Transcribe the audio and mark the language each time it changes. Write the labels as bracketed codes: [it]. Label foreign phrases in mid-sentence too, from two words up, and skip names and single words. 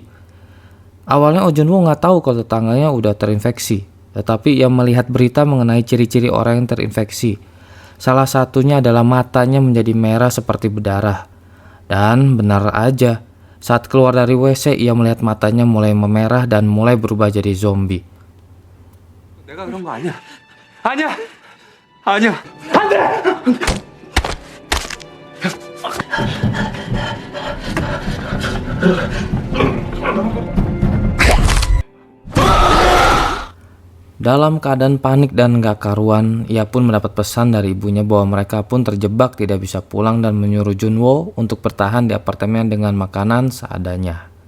[id] Awalnya Oh Jun Woo nggak tahu kalau tetangganya udah terinfeksi, tetapi ia melihat berita mengenai ciri-ciri orang yang terinfeksi. Salah satunya adalah matanya menjadi merah seperti berdarah. Dan benar aja, saat keluar dari WC ia melihat matanya mulai memerah dan mulai berubah jadi zombie. [ko] 내가 그런 거 아니야. 아니야. 아니야. 안 돼. [id] Dalam keadaan panik dan gak karuan, ia pun mendapat pesan dari ibunya bahwa mereka pun terjebak tidak bisa pulang dan menyuruh Jun Woo untuk bertahan di apartemen dengan makanan seadanya.